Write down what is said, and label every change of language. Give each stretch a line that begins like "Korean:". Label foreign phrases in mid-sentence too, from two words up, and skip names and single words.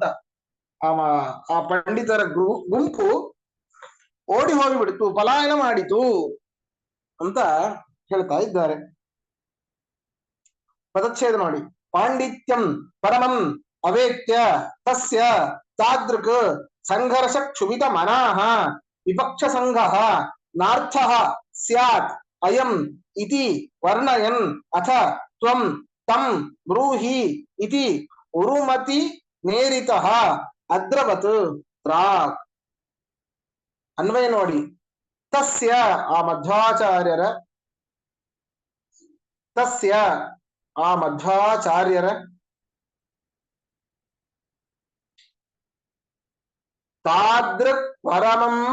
Kannada: ಆ ಪಂಡಿತರ ಗುಂಪು ಓಡಿ ಹೋಗಿಬಿಡ್ತು, ಪಲಾಯನ ಮಾಡಿತು ಅಂತ ಹೇಳ್ತಾ ಇದ್ದಾರೆ. ಪದಚ್ಛೇದ ನೋಡಿ.
Sanskrit: ಪಾಂಡಿತ್ಯಂ ಪರಮಂ ಅವೇತ್ಯ ತಸ್ಯ ತಾದೃಕ್ ಸಂಘರ್ಷ ಕ್ಷುಭಿತ ಮನಾಃ ವಿಪಕ್ಷ ಸಂಘಃ ನಾರ್ಥಃ ಸ್ಯಾತ್ ಅಯಂ ಇತಿ ವರ್ಣಯನ್ ಅಥ ತ್ವಂ ತಂ ಬ್ರೂಹಿ ಇತಿ ಉರುಮತಿ ನೇರಿತಃ ಅದ್ರವತ್ ಪ್ರಾಕ್.
Kannada: ಅನ್ವಯ ನೋಡಿ. ತಸ್ಯ ಆ ಮಧ್ವಾಚಾರ್ಯರ
Sanskrit: ತಾದೃಕ್ ಪರಮಂ